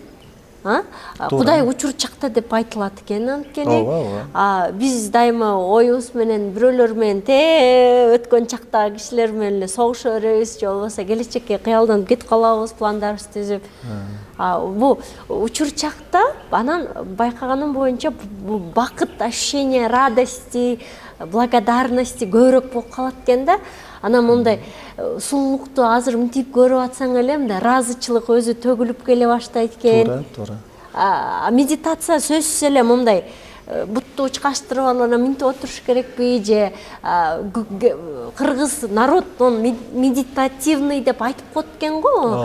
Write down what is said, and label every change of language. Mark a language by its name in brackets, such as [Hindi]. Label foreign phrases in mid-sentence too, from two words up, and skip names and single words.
[Kyrgyz] Кудай учурчакта деп айтылат экен, анткени биз дайыма оюбуз менен бирөөлөр менен өткөн чактагы кишилер менен эле согуша беребиз, же болбосо келечекке кыялданып кетип калабыз, пландарыбызды түзүп. Бул учурчакта анан байкаганым боюнча бул бакыт, [Russian] ощущение радости, благодарности [Kyrgyz] көбүрөөк болуп калат экен да. Анан мындай сулуулукту азыр мынтип көрүп атсаң эле мындай ыраазычылык өзү төгүлүп келе баштайт экен. Туура. Медитация сөзсүз эле мындай бутту учкаштырып алып анан минтип отуруш керекпи, же кыргыз [Russian] народ медитативный [Kyrgyz] деп айтып коет экен го.